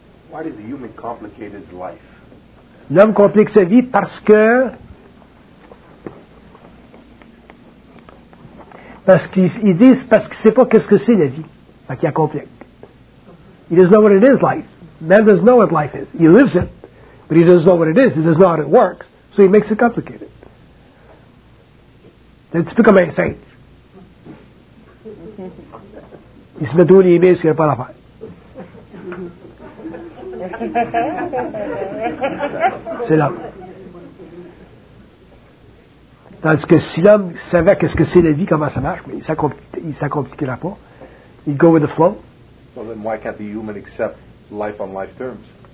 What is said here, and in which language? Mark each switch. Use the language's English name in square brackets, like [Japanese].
[English] Why does the human complicate his life? [French] L'homme complique sa vie parce qu'il sait pas qu'est-ce que c'est la vie. Fait qu'il la complique. [English] He doesn't know what it is, life. Man doesn't know what life is. He lives it, but he doesn't know what it is. He doesn't know how it works, so he makes it complicated. [French] C'est un petit peu comme un singe. Il se met tout les mains, ce qu'il n'a pas à faire. C'est l'homme. Tandis que si l'homme savait qu'est-ce que c'est la vie, comment ça marche, mais il ne s'accompliquerait pas. [English] Il go with the flow. Well, then why can't the human accept life on life terms?